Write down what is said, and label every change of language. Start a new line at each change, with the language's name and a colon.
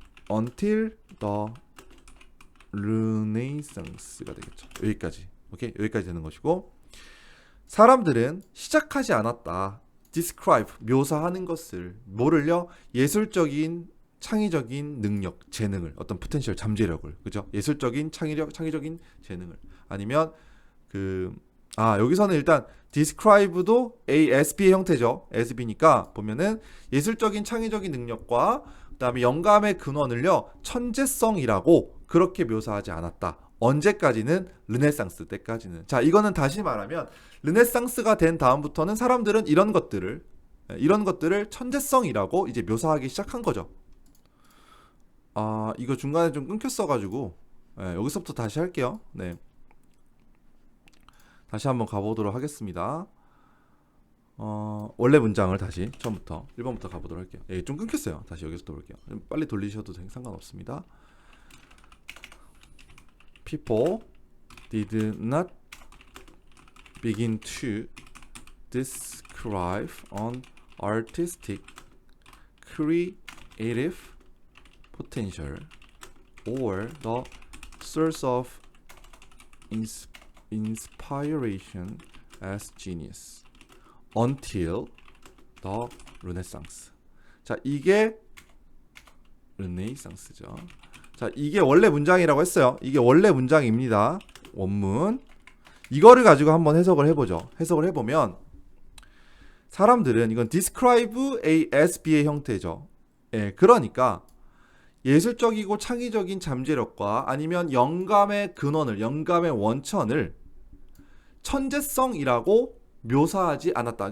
English: Until the Renaissance가 되겠죠.
Korean: 여기까지. 오케이, 여기까지 되는 것이고 사람들은 시작하지 않았다. describe 묘사하는 것을 뭐를요? 예술적인 창의적인 능력, 재능을 어떤 포텐셜 잠재력을 그죠? 예술적인 창의적인 재능을 아니면 여기서는 일단 describe도 ASB의 형태죠. ASB니까 보면은 예술적인 창의적인 능력과 그다음에 영감의 근원을요 천재성이라고 그렇게 묘사하지 않았다. 언제까지는 르네상스 때까지는. 자, 이거는 다시 말하면 르네상스가 된 다음부터는 사람들은 이런 것들을 천재성이라고 이제 묘사하기 시작한 거죠. 이거 중간에 좀 끊겼어가지고 여기서부터 다시 할게요. 네, 다시 한번 가보도록 하겠습니다. 원래 문장을 다시 처음부터 1번부터 가보도록 할게요. 좀 끊겼어요. 다시 여기서부터 볼게요. 빨리 돌리셔도 상관없습니다.
English: People did not begin to describe an artistic, creative potential or the source of inspiration as genius until the Renaissance.
Korean: 자, 이게 르네상스죠. 자, 이게 원래 문장이라고 했어요. 이게 원래 문장입니다. 원문. 이거를 가지고 한번 해석을 해보죠. 해석을 해보면 사람들은 이건 describe ASB의 형태죠. 그러니까 예술적이고 창의적인 잠재력과 아니면 영감의 근원을, 영감의 원천을 천재성이라고 묘사하지 않았다.